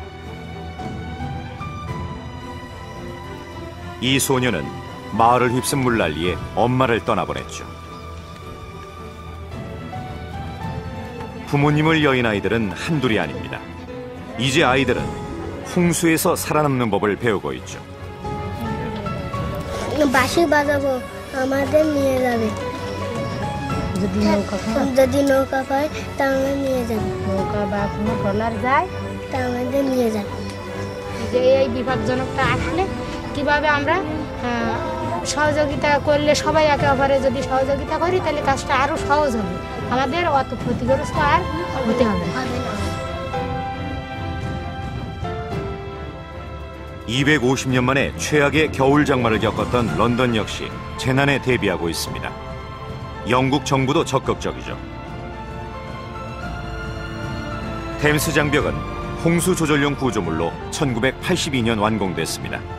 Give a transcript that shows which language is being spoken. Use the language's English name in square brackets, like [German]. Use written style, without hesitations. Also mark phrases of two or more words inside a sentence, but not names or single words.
[Korean] 이 소녀는 마을을 휩쓴 물난리에 엄마를 떠나보냈죠. 부모님을 여인 아이들은 한둘이 아닙니다. 이제 아이들은 홍수에서 살아남는 법을 배우고 있죠. [Bangla] বাঁশি বাজাবো আমাদের নিয়ে যাবে যদি নৌকা পায় তাহলে নিয়ে যাবে নৌকা বা কোনো ট্রলার যায় তাহলে নিয়ে যাবে যে এই বিপজ্জনকটা আসলে কিভাবে আমরা সহযোগিতা করলে সবাই একে অপরে যদি সহযোগিতা করি তাহলে কাজটা আরো সহজ হবে আমাদের অত ক্ষতিগ্রস্ত আর হতে হবে না [Korean] 250년 만에 최악의 겨울 장마를 겪었던 런던 역시 재난에 대비하고 있습니다. 영국 정부도 적극적이죠. 템스 장벽은 홍수 조절용 구조물로 1982년 완공됐습니다.